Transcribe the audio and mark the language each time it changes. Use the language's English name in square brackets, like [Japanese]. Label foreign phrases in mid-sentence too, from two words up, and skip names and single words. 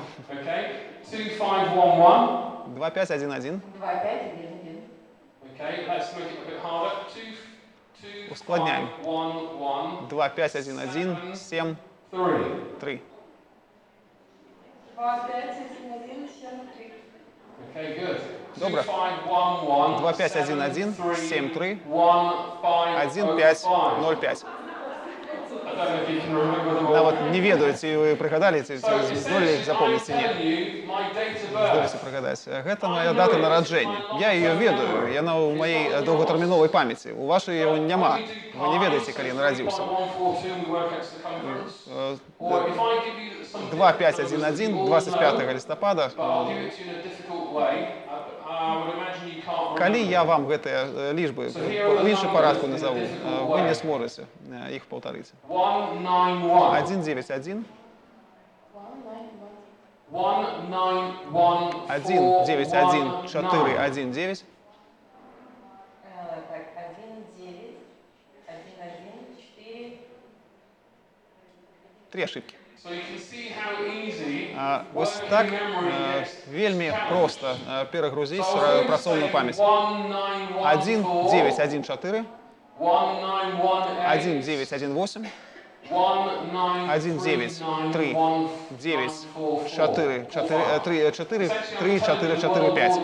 [English] Okay. 2, 5, 1, 1. 2, 5, 1, 1. Okay, let's make it a bit harder. 2, 2, [Belarusian] Ускладняем. 5, 1, 1, 2, 5, 1, 1, 7, 3. 3. [English] Okay, good. [Belarusian] Добре. 2, 5, 1, 1, 2, 5, 1, 1, 7, 3, 1, 5, 1, 5, 0, 5. [English] I don't know if you can remember them all. [Belarusian] Нават не ведаю, ці вы прыгадалі, ці здолелі іх запомніць, ці [English] I [Belarusian] не. [English] tell you my date of birth. [Belarusian] Здолеліся прыгадаць. Гэта моя дата нараджэння. Я яе ведаю, яна ў маей доўгатэрміновай памяці. У вашай яго няма. Вы не ведаєте, калі я нарадзіўся. 1, 4, 2, [English] we work out the circumference. Or if I give you [Belarusian] 2511 25 лістапада. [English] I'll give it to you in a difficult way. I would imagine you can't [Belarusian] Калі [English] remember. [Belarusian] я вам гэтыя лічбы у іншым парадку назову, вы не зможаце іх паўтарыць. 191. 191 191 191 419 Так, 1, 9, 1, 1, 4. [Russian] 3 ошибки. [English] So you can see how easy [Belarusian] Ось так вельмі проста перагрузіць працоўную памяць. 1914 1918 1939 9 4 4 4 3 4 4 5.